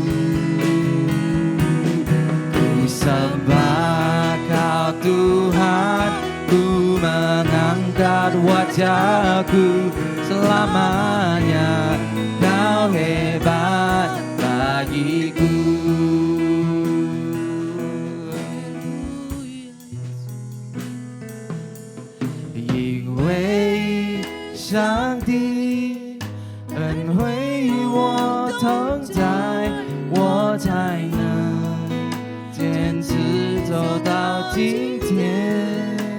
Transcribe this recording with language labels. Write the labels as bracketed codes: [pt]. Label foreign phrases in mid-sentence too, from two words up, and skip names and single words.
[id] Ku sembah Kau Tuhan, ku mengangkat wajahku, selamanya Kau hebat bagiku. [zh] 上帝恩惠与我同在，我才能坚持走到今天。